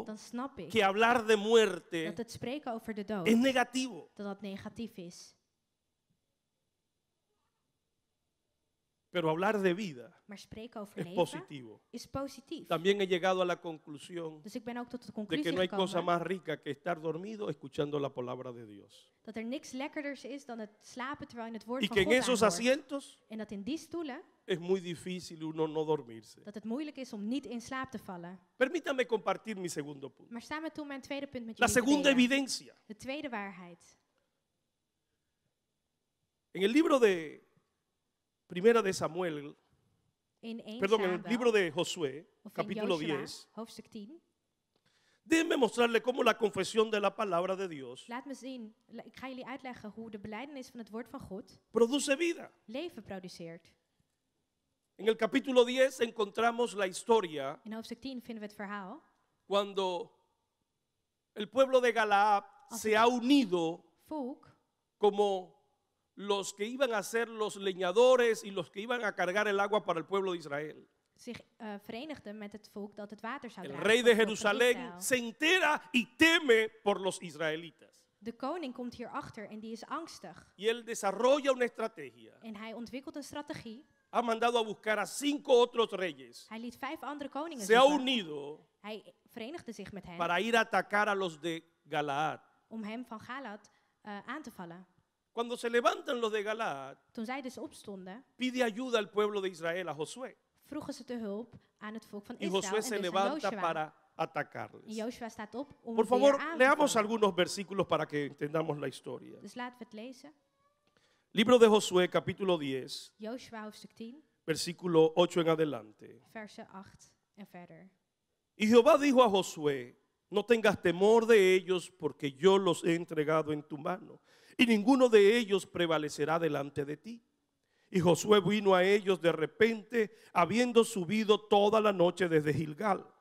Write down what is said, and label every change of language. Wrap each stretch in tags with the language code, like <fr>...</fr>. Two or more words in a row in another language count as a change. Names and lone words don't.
<nl>dan snap ik</nl> <es>que hablar de muerte</es> <nl>dat het spreken over de dood,</nl> <es>es negativo,</es> <nl>dat dat negatief is.</nl> <es>pero hablar de vida</es> <nl>Maar spreken over</nl> <es>es</es> <nl>leven</nl> <es>positivo.</es> <nl>is positief.</nl> <es>También he llegado a la conclusión</es> <nl>Dus ik ben ook tot de</nl> <es>de</es> <nl>conclusie</nl> <es>que no hay cosa</es> <nl>gekomen</nl> <es>más rica que estar dormido escuchando la palabra de Dios.</es> <nl>dat er niks lekkerders is dan het slapen terwijl je het woord</nl> <es>Y</es> <nl>van</nl> <es>que en</es> <nl>God</nl> <es>esos</es> <nl>aanhoort.</nl> <es>asientos</es> <nl>En dat in die stoelen,</nl> <es>es muy difícil uno no dormirse.</es> <nl>dat het moeilijk is om niet in slaap te vallen.</nl> <es>Permítame compartir mi segundo punto.</es> <nl>Maar sta me toe mijn tweede punt met</nl> <es>La</es> <nl>jullie te</nl> <es>segunda</es> <nl>delen.</nl> <es>evidencia.</es> <nl>De tweede waarheid.</nl> <es>En el libro de Primera de Samuel,</es> <nl>In 1</nl> <es>perdón, en el</es> <nl>Samuel,</nl> <es>libro de Josué,</es> <nl>of in</nl> <es>capítulo</es> <nl>Joshua,</nl> <es>10,</es> <nl>hoofdstuk 10.</nl> <es>déjenme mostrarle cómo la confesión de la palabra de Dios</es> <nl>Laat me zien, ik ga jullie uitleggen hoe de belijdenis van het woord van God</nl> <es>produce vida.</es> <nl>leven produceert.</nl> <es>En el capítulo 10 encontramos la historia</es> <nl>In hoofdstuk 10 vinden we het verhaal</nl> <es>cuando el pueblo de Galaad se ha unido</es> <nl>volk</nl> <es>como los que iban a ser los leñadores y los que iban a cargar el agua para el pueblo de Israel.</es> <nl>zich verenigden met het volk dat het water zou</nl> <es>El</es> <nl>dragen.</nl> <es>rey de</es> <nl>voor het volk van</nl> <es>Jerusalén</es> <nl>Israël.</nl> <es>se entera y teme por los israelitas.</es> <nl>De koning komt hierachter en die is angstig.</nl> <es>Y él desarrolla una estrategia.</es> <nl>En hij ontwikkelt een strategie.</nl> <es>Ha mandado a buscar a 5 otros reyes.</es> <nl>Hij liet 5 andere koningen</nl> <es>Se ha</es> <nl>zoeken.</nl> <es>unido</es> <nl>Hij verenigde zich met hem</nl> <es>para ir a atacar a los de Galaad.</es> <nl>om hem van Galaad aan te vallen.</nl> <es>Cuando se levantan los de Galaad,</es> <nl>Toen zij dus opstonden,</nl> <es>pide ayuda al pueblo de Israel, a Josué.</es> <nl>vroegen ze te hulp aan het volk van</nl> <es>Y</es> <nl>Israël</nl> <es>Josué</es> <nl>en</nl> <es>se</es> <nl>dus aan</nl> <es>levanta</es> <nl>Joshua.</nl> <es>para</es> <nl>En</nl> <es>atacarles.</es> <nl>Joshua staat op om</nl> <es>Por</es> <nl>weer</nl> <es>favor,</es> <nl>aan te</nl> <es>leamos</es> <nl>vallen.</nl> <es>algunos versículos para que entendamos la historia.</es> <nl>Dus laten we het lezen.</nl> <es>Libro de Josué, capítulo 10,</es> <nl>Joshua hoofdstuk 10,</nl> <es>versículo 8 en adelante.</es> <nl>versen 8 en verder.</nl> <es>Y Jehová dijo a Josué, no tengas temor de ellos, porque yo los he entregado en tu mano, y ninguno de ellos prevalecerá delante de ti. Y Josué vino a ellos de repente, habiendo subido toda la noche desde Gilgal.</es>